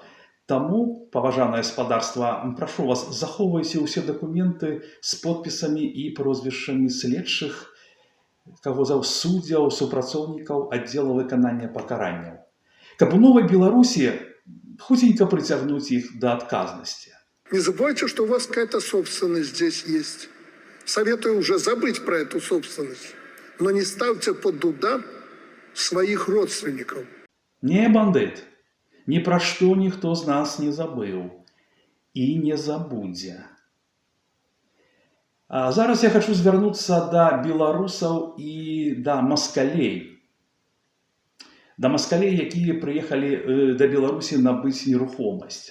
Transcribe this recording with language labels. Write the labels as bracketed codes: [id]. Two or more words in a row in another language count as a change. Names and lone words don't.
[be] Таму, паважанае спадарства, прашу вас, захоўвайце ўсе дакументы з подпісамі і прозвішчамі следчых, суддзяў, супрацоўнікаў аддзела выканання пакаранняў. каб у новай Беларусі хутенька прыцягнуць іх да адказнасці. [ru] Не забывайте, что у вас какая-то собственность здесь есть. Советую уже забыть про эту собственность. Но не ставьте под удар своих родственников. [be] Не, бандыт, ні пра што ніхто з нас не забыў і не забудзе. А зараз я хочу звярнуцца да беларусаў і да маскалей. Да маскалей, якія прыехалі да Беларусі набыць нерухомасць.